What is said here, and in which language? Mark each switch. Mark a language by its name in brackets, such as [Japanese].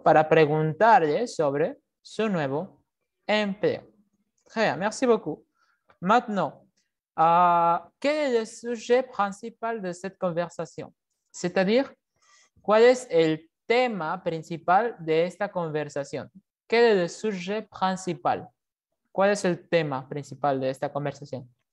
[Spanish] Para preguntarle sobre su nuevo empleo. [French] Très bien, merci beaucoup. Maintenant, quel est le sujet principal de cette conversation? C'est-à-dire, [Spanish] ¿cuál es el tema principal de esta conversación? ¿Qué es el sujet principal? ¿Cuál es el tema principal de esta conversación?